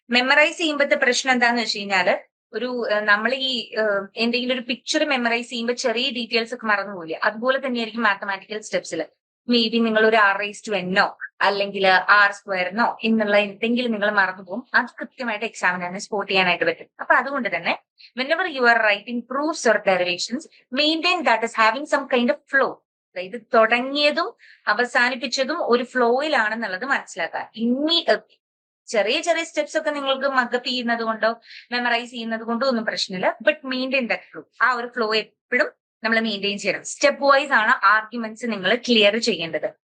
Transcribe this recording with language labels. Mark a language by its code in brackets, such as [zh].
[ml] Memorise ചെയ്യുമ്പോഴത്തെ പ്രശ്നം എന്താന്ന് വെച്ച് കഴിഞ്ഞാല് ഒരു നമ്മൾ ഈ എന്തെങ്കിലും ഒരു പിക്ചർ മെമ്മറൈസ് ചെയ്യുമ്പോൾ ചെറിയ ഡീറ്റെയിൽസ് ഒക്കെ മറന്നുപോകില്ല. അതുപോലെ തന്നെയായിരിക്കും മാത്തമാറ്റിക്കൽ സ്റ്റെപ്സിൽ. മേ ബി നിങ്ങൾ ഒരു r⁻n അല്ലെങ്കിൽ r² എന്നുള്ള എന്തെങ്കിലും നിങ്ങൾ മറന്നുപോകും. അത് കൃത്യമായിട്ട് എക്സാമിനാണ് സ്പോട്ട് ചെയ്യാനായിട്ട് പറ്റും. അപ്പൊ അതുകൊണ്ട് തന്നെ [en] whenever you are writing proofs or derivations, maintain that is having some kind of flow. [ml] അതായത് തുടങ്ങിയതും അവസാനിപ്പിച്ചതും ഒരു ഫ്ലോയിലാണെന്നുള്ളത് മനസ്സിലാക്കുക. ചെറിയ ചെറിയ സ്റ്റെപ്സ് ഒക്കെ നിങ്ങൾക്ക് മക്കപ്പ് ചെയ്യുന്നത് കൊണ്ടോ മെമ്മറൈസ് ചെയ്യുന്നത് കൊണ്ടോ ഒന്നും പ്രശ്നമില്ല. [en] But maintain that flow. [ml] ആ ഒരു ഫ്ലോ എപ്പോഴും നമ്മൾ മെയിൻറ്റെയിൻ ചെയ്യണം. സ്റ്റെപ്പ് വൈസ് ആണ് ആർഗ്യുമെന്റ്സ് നിങ്ങൾ ക്ലിയർ ചെയ്യേണ്ടത്.